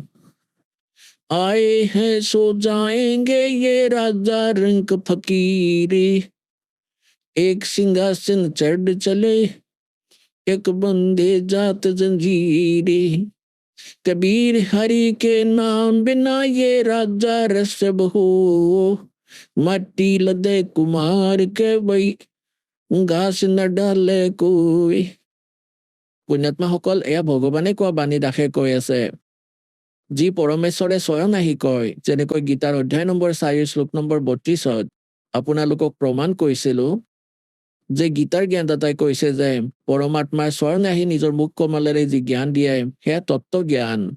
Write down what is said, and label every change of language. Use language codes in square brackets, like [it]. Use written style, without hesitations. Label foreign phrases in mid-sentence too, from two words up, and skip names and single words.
[hi] आए हैं सो जाएंगे ये राजा रंक फकीरी, एक सिंहासन चढ़ चले, एक बंदे जात जंजीरी। कबीर हरि के नाम बिना ये राजा रस हो, माटी लदे कुमार के वही, घास न डाले कोई। [as] পুণ্যাত্মাসকল, এয়া ভগৱানে কোৱা বাণী দাসে কৈ আছে, যি পৰমেশ্বৰে স্বয়ং আহি কয়। যেনেকৈ গীতাৰ অধ্যায় নম্বৰ 4 শ্লোক নম্বৰ 32 আপোনালোকক প্ৰমাণ কৰিছিলো যে গীতাৰ জ্ঞানদাতাই কৈছে যে পৰমাত্মাই স্বয়ং আহি নিজৰ মুখ কমলেৰে যি জ্ঞান দিয়ে সেয়া তত্ত্ব জ্ঞান,